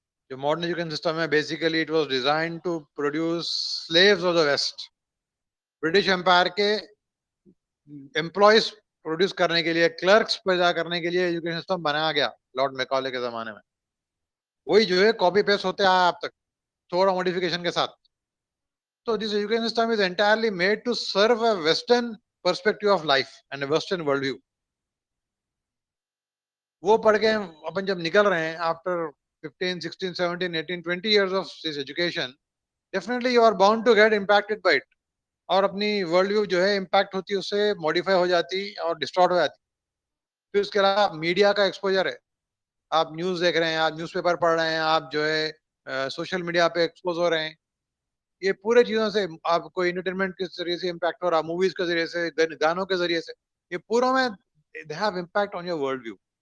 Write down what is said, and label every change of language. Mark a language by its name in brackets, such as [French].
[Urdu] جو modern education system ہے [English] Basically it was design to produce slaves of the West. [Urdu] British umpire کے employees produce کرنے کے لیے، کلرکس پیدا کرنے کے لیے ایجوکیشن سسٹم بنایا گیا لارڈ میکالے کے زمانے میں. وہی جو ہے کاپی پیسٹ ہوتے آیا آپ تک تھوڑا موڈیفیکیشن کے ساتھ. [English] So this education system is entirely made to serve a Western perspective of life and a Western worldview. [Urdu] وہ پڑھ کے اپن جب نکل رہے ہیں [English] after 15, 16, 17, 18, 20 years of this education, definitely you are bound to get impacted by it. [Urdu] اور اپنی ورلڈ ویو جو ہے امپیکٹ ہوتی ہے، اس سے ماڈیفائی ہو جاتی اور ڈسٹارٹ ہو جاتی. پھر اس کے علاوہ میڈیا کا ایکسپوجر ہے، آپ نیوز دیکھ رہے ہیں، آپ نیوز پیپر پڑھ رہے ہیں، آپ جو ہے سوشل میڈیا پہ ایکسپوز ہو رہے ہیں. یہ پورے چیزوں سے آپ کو انٹرٹینمنٹ کے ذریعے سے امپیکٹ ہو رہا، موویز کے ذریعے سے، گانوں کے ذریعے سے، یہ پوروں میں [English] They have impact on your world view.